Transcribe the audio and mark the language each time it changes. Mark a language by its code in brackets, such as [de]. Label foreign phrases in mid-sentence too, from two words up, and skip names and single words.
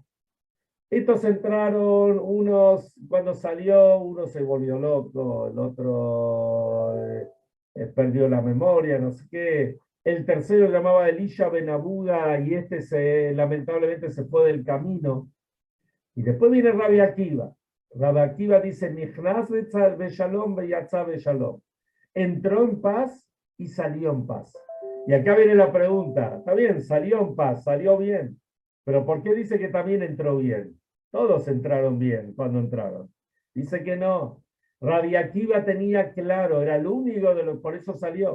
[es] Estos entraron, unos, cuando salió, uno se volvió loco, el otro perdió la memoria, no sé qué. El tercero se llamaba Elisha Ben Abuda y lamentablemente se fue del camino. Y después viene Rabbi Akiva. Rabbi Akiva dice, [he] נכנס בשלום ויצא בשלום. [es] Entró en paz y salió en paz. Y acá viene la pregunta, está bien, salió en paz, salió bien, pero ¿por qué dice que también entró bien? Todos entraron bien cuando entraron. Dice que no. Rabbi Akiva tenía claro, era el único por eso salió.